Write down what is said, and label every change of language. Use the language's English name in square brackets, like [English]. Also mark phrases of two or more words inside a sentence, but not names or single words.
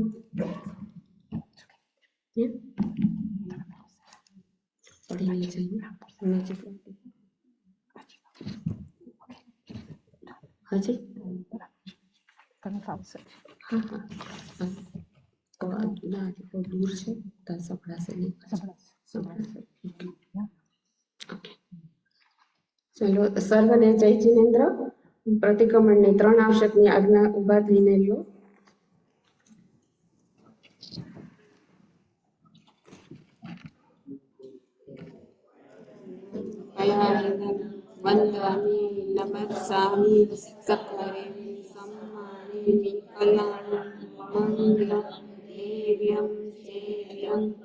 [Gujarati] Yeah. પડી નહીં જાય નીચે હાજી તને ફાવશે હા હા તો ના બહુ દૂર છે તો સંભળાશે નહીં સંભળાશે ઓકે ચલો સર્વને જય જિનેન્દ્ર પ્રતિક્રમણની 3 આવશ્યકની આજ્ઞા ઉભા થઈને લો [Prakrit languages] वंदामि नमस्सामि सकलेमि सम्मानेमि कल्याणं मंगलं देव्यं सेव्यं